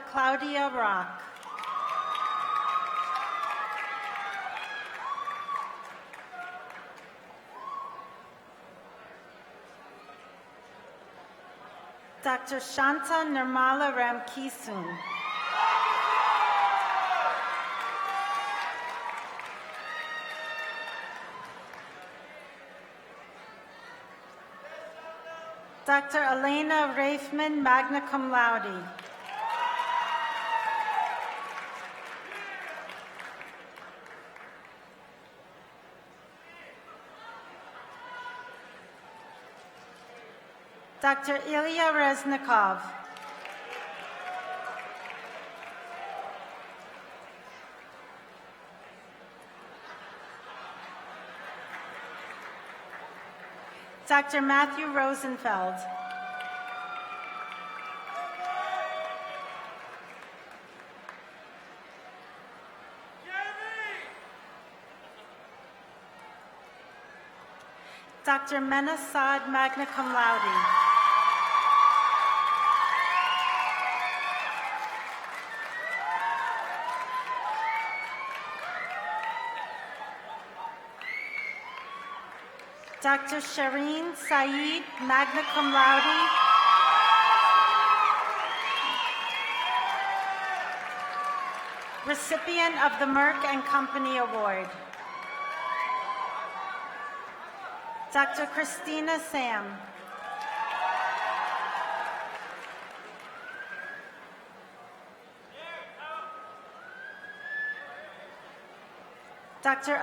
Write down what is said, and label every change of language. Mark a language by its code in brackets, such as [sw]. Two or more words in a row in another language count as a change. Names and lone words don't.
[en] Claudia Rock. Dr. Shanta Nirmala Ramkisun. Dr. Elena Raifman, [la] magna cum laude. [en] Dr. Ilya Reznikov. Dr. Matthew Rosenfeld. Dr. Mena Saad, [la] magna cum laude. [en] Dr. Shireen Saeed, [la] magna cum laude. [en] Recipient of the Merck and Company Award. Dr. Christina Sam. Dr.